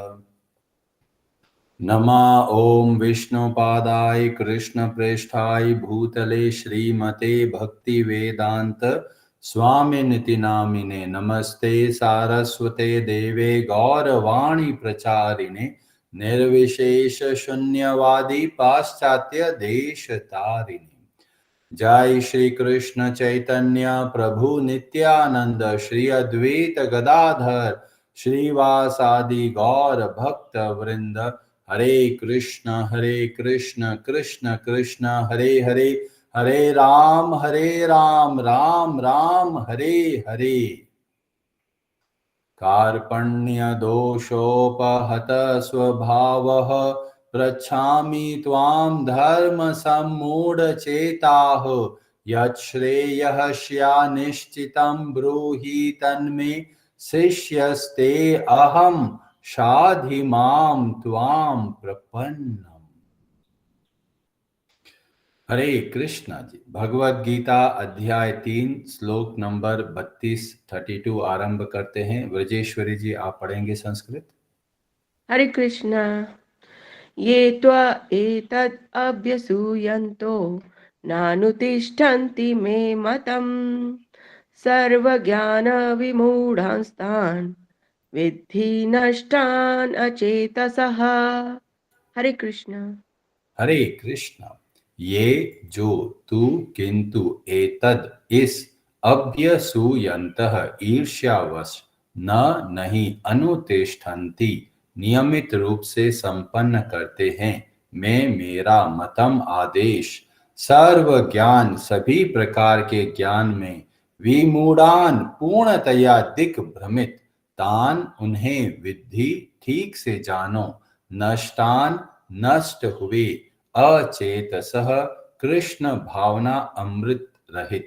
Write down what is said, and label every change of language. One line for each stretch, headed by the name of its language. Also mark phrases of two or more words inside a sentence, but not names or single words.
Sanskrit: नमः ओम विष्णुपादाय कृष्णप्रेष्ठाय भूतले श्रीमते भक्तिवेदांत स्वामिनिति नामिने नमस्ते सारस्वते देवे गौरवाणी प्रचारिणे निर्विशेष शून्यवादी पाश्चात्य देश तारिणे। जय श्री कृष्ण चैतन्य प्रभु नित्यानंद श्री अद्वैत गदाधर श्रीवासादि गौर भक्त वृंद। हरे कृष्ण कृष्ण कृष्ण हरे हरे, हरे राम राम राम हरे हरे। कार्पण्यदोषोपहत स्वभावः पृच्छामि त्वां धर्मसम्मूढचेताः। यच्छ्रेयः स्यान्निश्चितं ब्रूहि तन्मे शिष्यस्ते अहं शाधि मां त्वां प्रपन्नम्।
Hindi: हरे कृष्णा जी। भगवत गीता अध्याय 3 श्लोक नंबर 32 आरंभ करते हैं। व्रजेश्वरी जी, आप पढ़ेंगे संस्कृत। हरे कृष्णा।
Sanskrit: ये त्वा एतद् अभ्यसूयन्तो नानुतिष्ठन्ति मे मतम् सर्वज्ञानविमूढांस्तान् विद्धि नष्टान् अचेतसः।
Hindi: हरे कृष्ण। हरे कृष्णा। ये जो तू किंतु एतद इस अभ्यसूयन्तः ईर्ष्यावश न नहीं अनुतिष्ठन्ति नियमित रूप से संपन्न करते हैं मैं मेरा मतम आदेश सर्व ज्ञान सभी प्रकार के ज्ञान में विमूढ़ान पूर्णतया दिग्भ्रमित तान उन्हें विद्धि ठीक से जानो नष्टान नष्ट हुए अचेतसः कृष्ण भावना अमृत रहित।